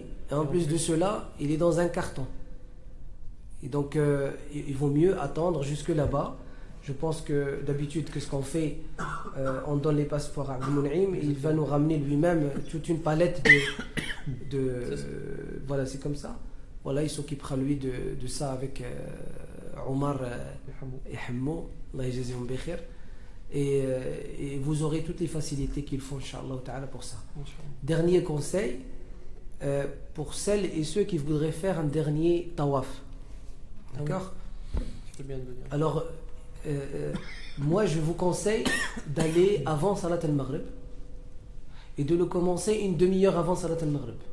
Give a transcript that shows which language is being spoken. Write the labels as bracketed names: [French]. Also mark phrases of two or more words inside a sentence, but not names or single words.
[French] Et en plus de cela, il est dans un carton. Et donc, il vaut mieux attendre jusque là-bas. Je pense que d'habitude, qu'est-ce qu'on fait? On donne les passeports à Abdelmouïm et il va nous ramener lui-même toute une palette voilà, c'est comme ça. Voilà, il s'occupera lui de ça avec Omar et Hammo. [Arabic] الله يجزيهم بخير. [French] Et vous aurez toutes les facilités qu'il faut, [Arabic] إن شاء الله تعالى, [French] pour ça. Dernier conseil, pour celles et ceux qui voudraient faire un dernier tawaf. D'accord? Alors, moi je vous conseille d'aller avant [Arabic] صلاة المغرب [French] et de le commencer une demi-heure avant [Arabic] صلاة المغرب.